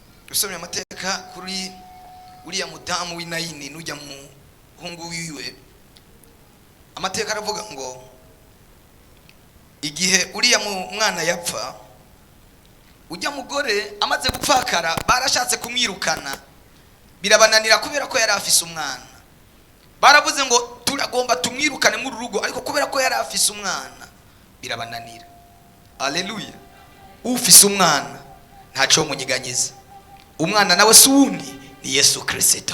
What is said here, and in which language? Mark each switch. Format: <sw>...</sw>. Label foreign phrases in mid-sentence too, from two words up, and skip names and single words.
<rn>dusomye amateka kuri uriya mudamu w'Inayini n'ujya mu hungu wiwe. Amateka aravuga ngo igihe uriya mwana yapfa, ujya mugore amaze gupfakara barashatse kumwirukana, birabananira kubera ko yari afise umwana. Baravuze ngo turagomba tumwirukane muri rugo, ariko kubera ko yari afise umwana birabananira. Haleluya. Ufise umwana ntaco munyiganyiza. Umwana nawe sundi ni Yesu Kristo.</rn>